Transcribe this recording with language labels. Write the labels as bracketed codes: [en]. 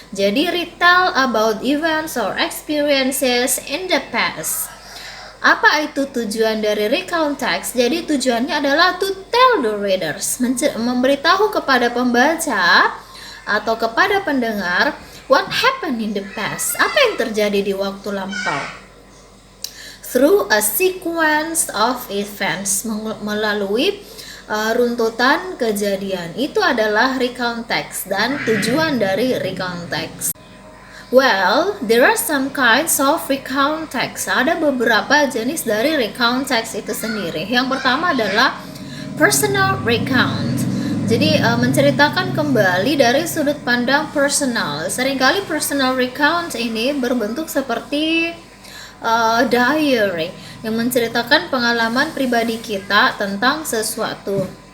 [id] Jadi [en] retell about events or experiences in the past. [id] Apa itu tujuan dari recount text? Jadi tujuannya adalah [en] to tell the readers, [id] memberitahu kepada pembaca atau kepada pendengar [en] what happened in the past, [id] apa yang terjadi di waktu lampau, [en] through a sequence of events, [id] melalui runtutan kejadian. Itu adalah recount text dan tujuan dari recount text. [en] Well, there are some kinds of recount text. [id] Ada beberapa jenis dari recount text itu sendiri. Yang pertama adalah personal recount. Jadi menceritakan kembali dari sudut pandang personal. Seringkali personal recount ini berbentuk seperti diary yang menceritakan pengalaman pribadi kita tentang sesuatu.